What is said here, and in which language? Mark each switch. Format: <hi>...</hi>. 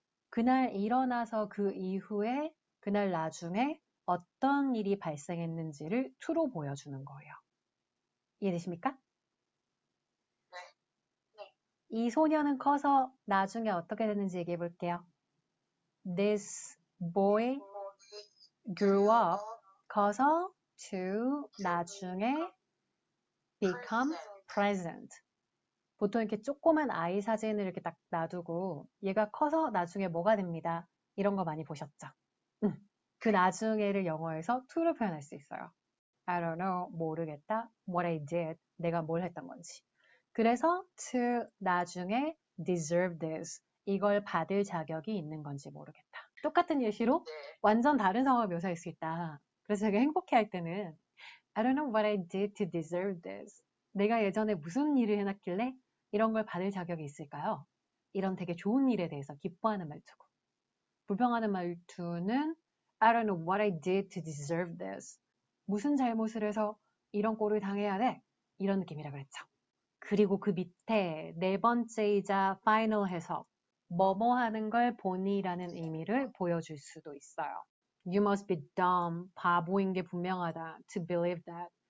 <ko>그날 일어나서 그 이후에 그날 나중에 어떤 일이 발생했는지를 to로 보여주는 거예요. 이해되십니까? 네. 이 소녀는 커서 나중에 어떻게 됐는지 얘기해 볼게요.</ko> <en>This boy grew up,</en> <ko>커서</ko> <en>to</en> <ko>나중에</ko> <en>become present.</en> <ko>보통 이렇게 조그만 아이 사진을 이렇게 딱 놔두고 얘가 커서 나중에 뭐가 됩니다. 이런 거 많이 보셨죠? 그 나중에를 영어에서 to로 표현할 수 있어요.</ko> <en>I don't know,</en> <ko>모르겠다.</ko> <en>What I did,</en> <ko>내가 뭘 했던 건지. 그래서 to 나중에</ko> <en>deserve this,</en> <ko>이걸 받을 자격이 있는 건지 모르겠다. 똑같은 예시로 네. 완전 다른 상황을 묘사할 수 있다. 그래서 제가 행복해할 때는</ko> <en>I don't know what I did to deserve this.</en> <ko>내가 예전에 무슨 일을 해놨길래 이런 걸 받을 자격이 있을까요? 이런 되게 좋은 일에 대해서 기뻐하는 말투고. 불평하는 말투는</ko> <en>I don't know what I did to deserve this.</en> <ko>무슨 잘못을 해서 이런 꼴을 당해야 돼? 이런 느낌이라 그랬죠. 그리고 그 밑에 네 번째이자 파이널 해석. 뭐뭐 하는 걸 보니라는 의미를 보여줄 수도 있어요.</ko> <en>You must be dumb.</en> <ko>바보인 게 분명하다.</ko> <en>To believe that.</en>